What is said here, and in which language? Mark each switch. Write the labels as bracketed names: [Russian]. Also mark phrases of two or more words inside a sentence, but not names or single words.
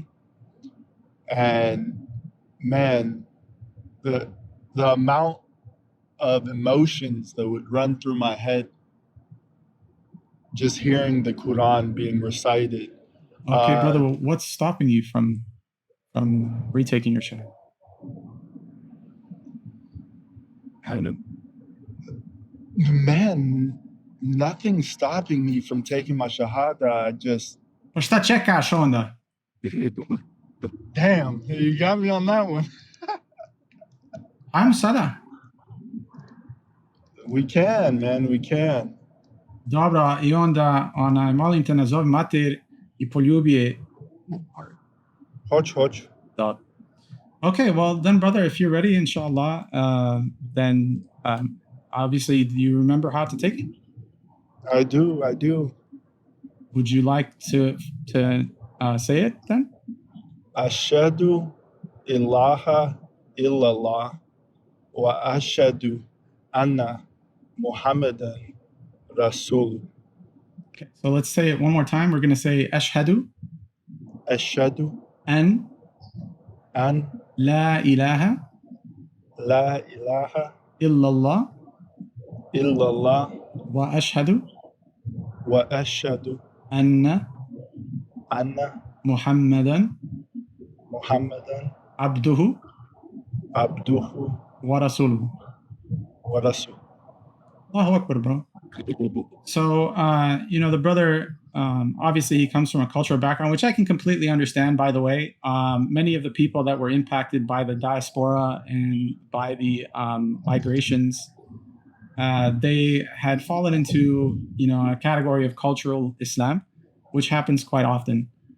[English] And man, the amount of emotions that would run through my head just hearing the Quran being recited. Okay, brother, well, what's stopping you from retaking your Shahada? Man, nothing's stopping me from taking my Shahada. I just, [Bosnian] Šta čekaš onda? [English] damn, you got me on that one. [Bosnian] Ajmo sada. [English] We can, man, we can. [Bosnian] Dobro, i onda molim te nazovi mater i poljubi je. Hoć. [English] Okay, well then, brother, if you're ready, inshallah, then obviously, do you remember how to take it? I do. Would you like to say it then? [Arabic] أشهد إله إلا الله وأشهد أن محمدا رسول. [English] Okay, so let's say it one more time. We're going to say [Arabic] أشهد أن لا إله إلا الله وأشهد أن محمدا عبده ورسوله. الله أكبر, [English] bro. So, the brother, obviously he comes from a cultural background, which I can completely understand, by the way. Many of the people that were impacted by the diaspora and by the migrations, they had fallen into, a category of cultural Islam, which happens quite often.